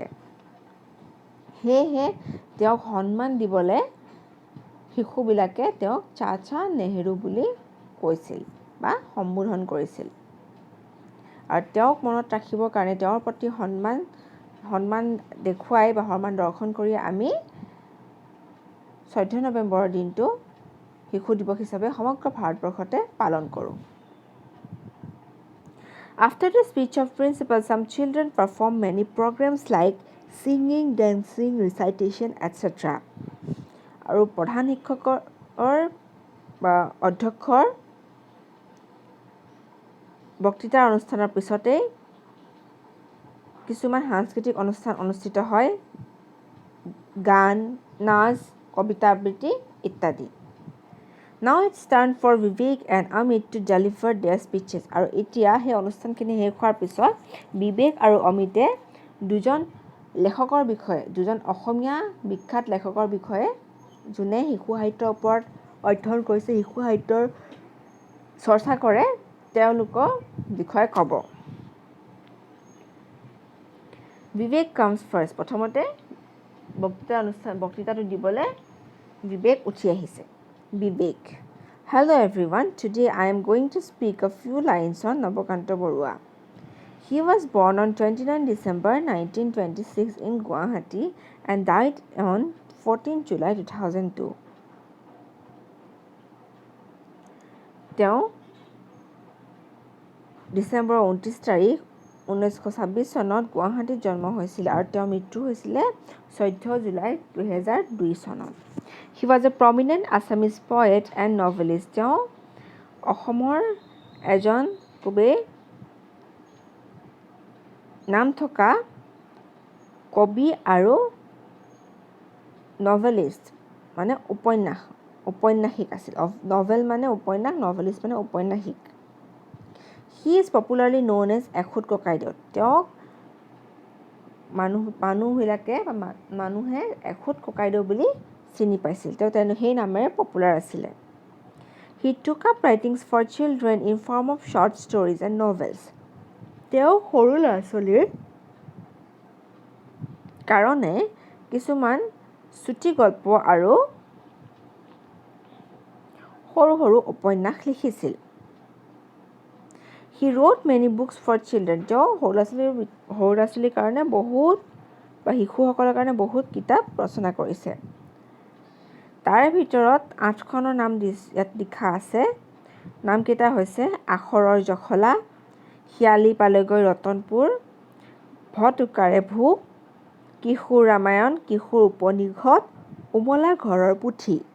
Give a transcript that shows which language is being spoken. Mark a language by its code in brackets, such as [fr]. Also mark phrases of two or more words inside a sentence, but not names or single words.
[as] সেয়েহে তেওঁক সন্মান দিবলৈ শিশুবিলাকে তেওঁক চাচা নেহেৰু বুলি কৈছিল বা সম্বোধন কৰিছিল। আৰু তেওঁক মনত ৰাখিবৰ কাৰণে, তেওঁৰ প্ৰতি সন্মান দেখুৱাই বা সন্মান দৰ্শন কৰি আমি 14 নৱেম্বৰৰ দিনটো শিশু দিৱস হিচাপে সমগ্ৰ ভাৰতবৰ্ষতে পালন কৰোঁ। [en] After the speech of principal, some children perform many programs like singing, dancing, recitation, etc. [as] আৰু প্ৰধান শিক্ষকৰ বা অধ্যক্ষৰ বক্তৃতাৰ অনুষ্ঠানৰ পিছতেই কিছুমান সাংস্কৃতিক অনুষ্ঠান অনুষ্ঠিত হয়, গান, নাচ, কবিতা আবৃত্তি ইত্যাদি। [en] Now it's time for Vivek and Amit to deliver their speeches. [as] আৰু এতিয়া সেই অনুষ্ঠানখিনি শেষ হোৱাৰ পিছত বিবেক আৰু অমিতে দুজন অসমীয়া বিখ্যাত লেখকৰ বিষয়ে যোনে শিশু সাহিত্যৰ ওপৰত অধ্যয়ন কৰিছে, শিশু সাহিত্যৰ চৰ্চা কৰে, তেওঁলোকৰ বিষয়ে ক'ব। [en] Vivek comes first. [as] প্ৰথমতে বক্তৃতাটো দিবলৈ বিবেক উঠি আহিছে। [en] Vivek. Hello everyone. Today I am going to speak a few lines on Nabokanta Borua. He was born on 29 December 1926 in Guwahati and died on 14 July 2002. [as] তেওঁ ডিচেম্বৰ 29 তাৰিখ 1926 চনত গুৱাহাটীত জন্ম হৈছিল আৰু তেওঁৰ মৃত্যু হৈছিলে 14 জুলাই 2002 চনত। [en] He was a prominent Assamese poet and novelist. [as] তেওঁ অসমৰ এজন খুবেই নাম থকা কবি আৰু নভেলিষ্ট মানে ঔপন্যাসিক আছিল। নভেল মানে উপন্যাস, নভেলিষ্ট মানে ঔপন্যাসিক। [en] He is popularly known as এখুত ককাইদেউ। [as] তেওঁক মানুহে এখুত ককাইদেউ বুলি চিনি পাইছিল। তেওঁ সেই নামেৰে পপুলাৰ আছিলে। [en] He took up writings for children in form of short stories and novels. [as] তেওঁ সৰু ল'ৰা-ছোৱালীৰ কাৰণে কিছুমান চুটি গল্প আৰু সৰু সৰু উপন্যাস লিখিছিল। [en] He wrote many books for children. [as] তেওঁ সৰু ল'ৰা-ছোৱালীৰ কাৰণে শিশুসকলৰ কাৰণে বহুত কিতাপ ৰচনা কৰিছে। তাৰে ভিতৰত 8খনৰ নাম ইয়াত লিখা আছে। নামকেইটা হৈছে আখৰৰ জখলা, শিয়ালি পালেগৈ ৰতনপুৰ, ভতুকাৰে ভোগ, কিশোৰ ৰামায়ণ, কিশোৰ উপনিষদ, উমলা ঘৰৰ পুথি।